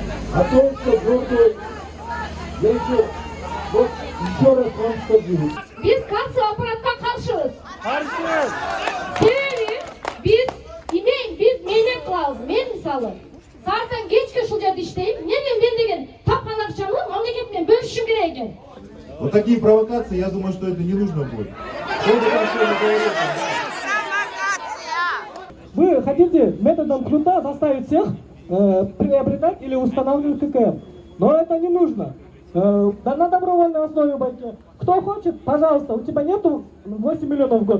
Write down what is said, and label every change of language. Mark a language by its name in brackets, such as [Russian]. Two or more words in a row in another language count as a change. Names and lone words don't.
[Russian] о том, что другой, я еще, вот еще раз вам скажу. [Uzbek] Biz kassa aparatga qarshimiz. Qarshi. Sebebi biz mehnat qilamiz. Men misoli soatdan kechga shu yerda ishlayman. Men degan topgan aqchamni mamlakatga bo'lishim kerak ekan. [Russian] Вот такие провокации, я думаю, что это не нужно будет. Вы хотите методом кнута заставить всех приобретать или устанавливать ККМ. Но это не нужно. На добровольной основе бойки. Кто хочет, пожалуйста, у тебя нету 8 миллионов в год.